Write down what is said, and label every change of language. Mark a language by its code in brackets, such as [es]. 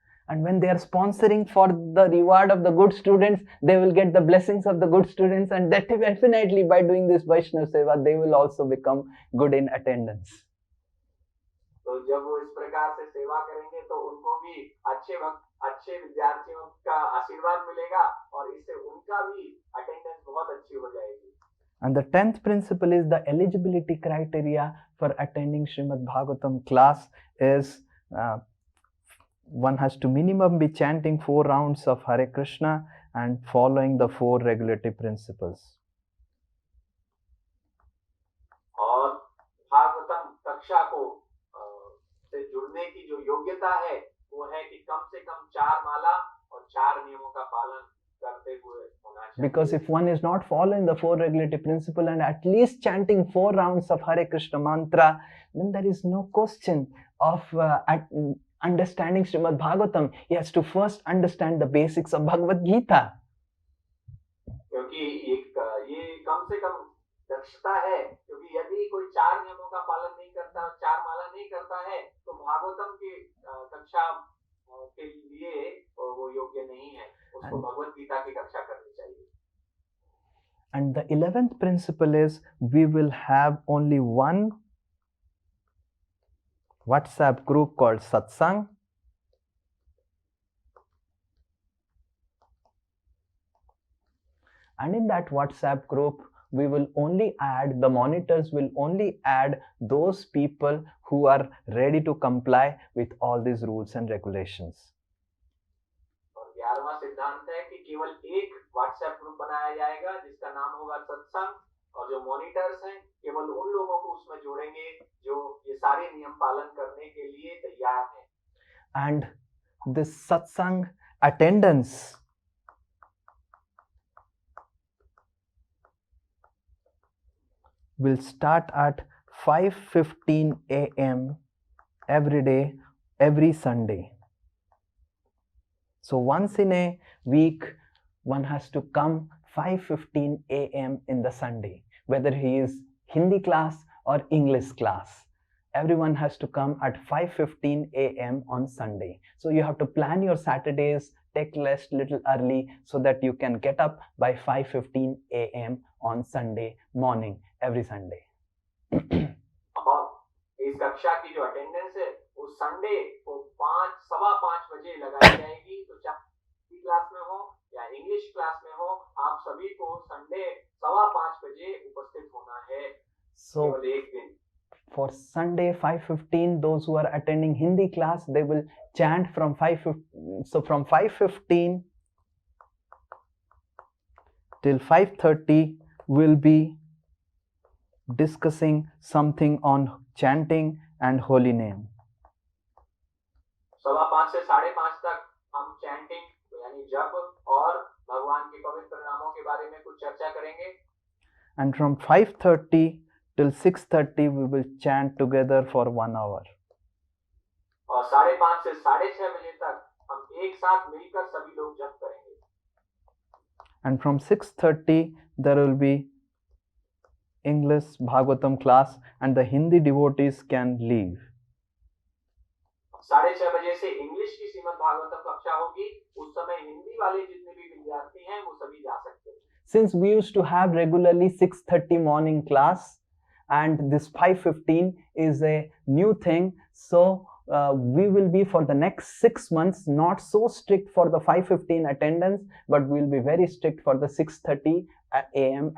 [en] And when they are sponsoring for the reward of the good students, they will get the blessings of the good students, and that definitely by doing this Vaishnav Seva, they will also become good in attendance. [hi] तो जब वो इस प्रकार से सेवा करेंगे तो उनको भी अच्छे विद्यार्थियों का आशीर्वाद मिलेगा और इससे उनका भी अटेंडेंस बहुत अच्छी हो जाएगी. [en] And the 10th principle is the eligibility criteria for attending Srimad Bhagavatam class is one has to minimum be chanting 4 rounds of Hare Krishna and following the 4 regulative principles. [hi] और भागवतम कक्षा को से जुड़ने की जो योग्यता है वो है कि कम से कम 4 माला और 4 नियमों का पालन करते हुए होना चाहिए. [en] Because if one is not following the 4 regulative principle and at least chanting 4 rounds of Hare Krishna mantra, then there is no question of understanding Srimad Bhagavatam. He has to first understand the basics of Bhagavad Gita. [hi] क्योंकि ये कम से कम दक्षता है, क्योंकि यदि कोई 4 नियमों का पालन नहीं करता, 4 माला नहीं करता है तो भागवतम की कक्षा के लिए वो योग्य नहीं है. उसको भगवत गीता की कक्षा करनी चाहिए. [en] And the 11th principle is we will have only one WhatsApp group called Satsang. And in that WhatsApp group, we will only add, the monitors will only add those people who are ready to comply with all these rules and regulations. [hi] और 11वां सिद्धांत है कि केवल एक WhatsApp group बनाया जाएगा जिसका नाम होगा सत्संग, और जो मॉनिटर्स हैं केवल उन लोगों को उसमें जोड़ेंगे जो ये सारे नियम पालन करने के लिए तैयार हैं. [en] And this satsang attendance will start at 5:15 a.m. every day, every Sunday. So once in a week, one has to come 5:15 a.m. in the Sunday, whether he is Hindi class or English class. Everyone has to come at 5:15 a.m. on Sunday. So you have to plan your Saturdays, take rest little early so that you can get up by 5:15 a.m. on Sunday morning, every Sunday. [hi] और इस कक्षा की जो attendance है वो Sunday को 5:15 बजे लगाई जाएगी। तो चाहे क्लास में हो या इंग्लिश क्लास में हो, आप सभी को संडे 5:15 बजे उपस्थित होना है। [en] So [hi] केवल एक दिन। [en] For Sunday 5:15, those who are attending Hindi class, they will chant from 5:15. So from 5:15 till 5:30, we'll be discussing something on chanting and holy name. [hi] 5:15 से 5:30 तक हम चैंटिंग यानी जप और भगवान के पवित्र नामों के बारे में कुछ चर्चा करेंगे। [en] And from 5:30 till 6:30, we will chant together for 1 hour. [hi] और 5:30 से 6:30 बजे तक हम एक साथ मिलकर सभी लोग जप करेंगे। [en] And from 6:30, there will be English Bhagavatam class and the Hindi devotees can leave. [hi] 6:30 बजे से इंग्लिश की श्रीमद् भागवतम कक्षा होगी। उस समय हिंदी वाले जितने भी विद्यार्थी हैं वो सभी जा सकते हैं। [en] Since we used to have regularly 6:30 morning class and this 5:15 is a new thing, so we will be for the next 6 months not so strict for the 5:15 attendance, but we will be very strict for the 6:30 a.m.